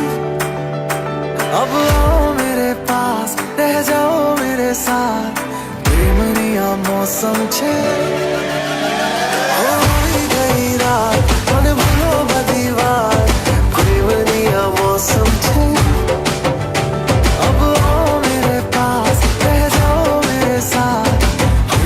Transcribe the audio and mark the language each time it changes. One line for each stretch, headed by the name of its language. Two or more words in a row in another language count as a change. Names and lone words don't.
Hindi: अब आओ मेरे पास रह जाओ मेरे साथ
Gujarati: પ્રેમની આ મૌસમ છે આવી ગઈ રાત અને ભૂલો બધી વાત પ્રેમની આ મૌસમ છે
Hindi: अब आओ मेरे पास रह जाओ मेरे साथ